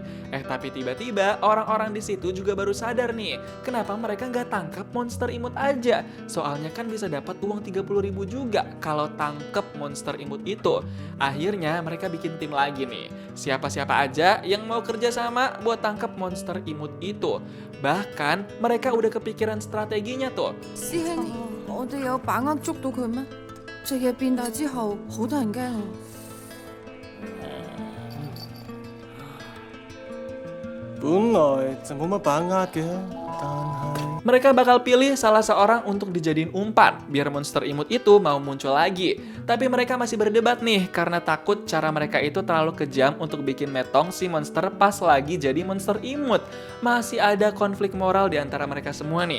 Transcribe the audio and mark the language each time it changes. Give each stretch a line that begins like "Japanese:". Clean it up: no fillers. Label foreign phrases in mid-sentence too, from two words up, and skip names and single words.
Indonesian: Tapi tiba-tiba orang-orang di situ juga baru sadar nih, kenapa mereka gak tangkap monster imut aja. Soalnya kan bisa dapat uang 30.000 juga kalau tangkep monster imut itu. Akhirnya mereka bikin tim lagi nih. Siapa-siapa aja yang mau kerja sama buat tangkep monster imut itu. Bahkan mereka udah kepikiran strateginya tuh.
Cantonese: 師兄，我哋有把握捉到佢咩？隻嘢變大之後，好得人驚啊！本來就冇乜把握嘅，但係
Indonesian: Mereka bakal pilih salah seorang untuk dijadiin umpan, biar monster imut itu mau muncul lagi. Tapi mereka masih berdebat nih, karena takut cara mereka itu terlalu kejam untuk bikin metong si monster pas lagi jadi monster imut. Masih ada konflik moral di antara mereka semua nih.